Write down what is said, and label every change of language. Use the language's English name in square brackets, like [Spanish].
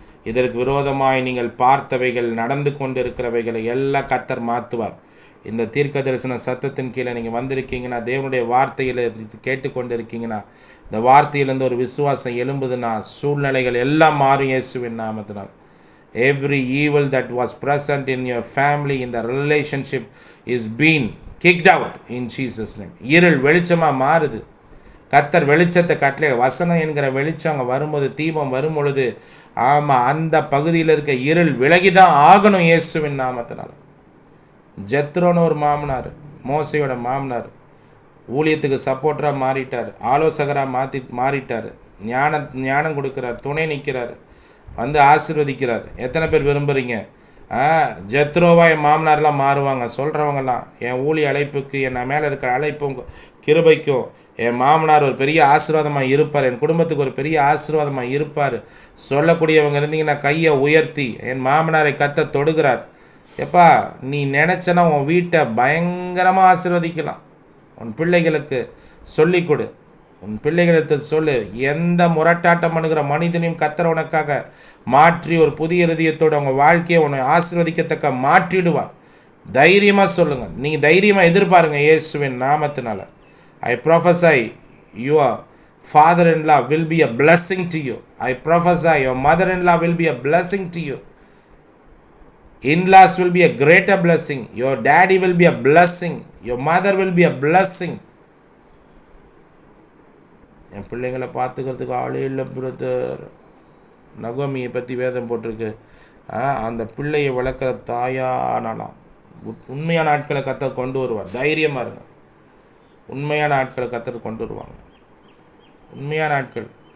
[Tamil] இதற்கு விரோதமாய் நீங்கள் பார்த்தவைகள், நடந்து கொண்டு இருக்கிறவைகளை எல்லாம் கர்த்தர் மாற்றுவார். இந்த தீர்க்க தரிசன சத்தத்தின் கீழே நீங்கள் வந்திருக்கீங்கன்னா, தேவனுடைய வார்த்தையில் கேட்டுக்கொண்டு இருக்கீங்கன்னா, இந்த வார்த்தையிலேருந்து ஒரு விசுவாசம் எழும்புதுன்னா சூழ்நிலைகள் எல்லாம் மாறும் இயேசுவின் நாமத்தினால். [English] Every evil that was present in your family, in the relationship, is being kicked out in Jesus name. [Tamil] இருள் வெளிச்சமாக மாறுது. கர்த்தர் வெளிச்சத்தை கட்டளை, வசனம் என்கிற வெளிச்சம் அங்கே வரும்போது, தீபம் வரும் பொழுது, ஆமாம், அந்த பகுதியில் இருக்க இருள் விலகிதான் ஆகணும் இயேசுவின் நாமத்தினால். ஜெத்ரோன்னு ஒரு மாமனார், மோசையோட மாமனார், ஊழியத்துக்கு சப்போர்ட்டராக மாறிட்டார், ஆலோசகராக மாறிட்டார், ஞானம் கொடுக்குறார், துணை நிற்கிறார், ஆசீர்வதிக்கிறார். எத்தனை பேர் விரும்புகிறீங்க? ஜெத்ரோவா என் மாமனார்லாம் மாறுவாங்க சொல்கிறவங்கலாம். என் ஊழிய அழைப்புக்கு என் மேலே இருக்கிற அழைப்பும் கிருபைக்கும் என் மாமனார் ஒரு பெரிய ஆசீர்வாதமாக இருப்பார், என் குடும்பத்துக்கு ஒரு பெரிய ஆசீர்வாதமாக இருப்பார் சொல்லக்கூடியவங்க இருந்தீங்கன்னா கையை உயர்த்தி, என் மாமனாரை கத்த தொடுகிறார். எப்பா நீ நினச்சனா உன் வீட்டை பயங்கரமாக ஆசீர்வதிக்கலாம். உன் பிள்ளைகளுக்கு சொல்லிக் கொடு, உன் பிள்ளைகளுக்கு சொல்லு. எந்த முரட்டாட்டம் பண்ணுகிற மனிதனையும் கத்தர் உனக்காக மாற்றி ஒரு புதிய இருதயத்தோடு அவங்க வாழ்க்கையை உன்னை ஆசீர்வதிக்கத்தக்க மாற்றிடுவார். தைரியமாக சொல்லுங்கள். நீங்கள் தைரியமாக எதிர்பாருங்க இயேசுவின் நாமத்தினால. [English] I prophesy your father-in-law will be a blessing to you. I prophesy your mother-in-law will be a blessing to you. In-laws will be a greater blessing. Your daddy will be a blessing. Your mother will be a blessing. [Tamil] என் பிள்ளைங்களை பார்த்துக்கிறதுக்கு ஆளே இல்லை brother. நகோமியை பற்றி வேதம் போட்டிருக்கு. அந்த பிள்ளையை வளர்க்குற தாயானாலாம். உண்மையான ஆட்களை கத்த கொண்டு வருவார். தைரியமாக இருங்க. உண்மையான ஆட்களை கத்தர் கொண்டு வருவாங்க. உண்மையான ஆட்கள்.